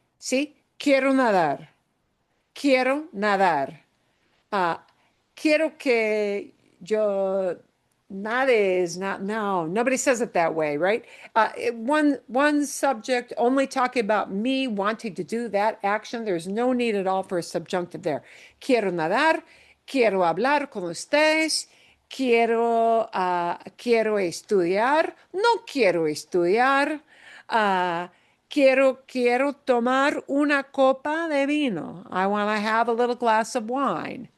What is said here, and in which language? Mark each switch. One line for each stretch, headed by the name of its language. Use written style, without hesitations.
English: See?
Spanish: Quiero nadar. Quiero nadar. Quiero que yo nades.
English: Not no. Nobody says it that way, right? One subject only talking about me wanting to do that action. There's no need at all for a subjunctive there.
Spanish: Quiero nadar. Quiero hablar con ustedes. Quiero estudiar. No quiero estudiar. Quiero tomar una copa de vino.
English: I want to have a little glass of wine.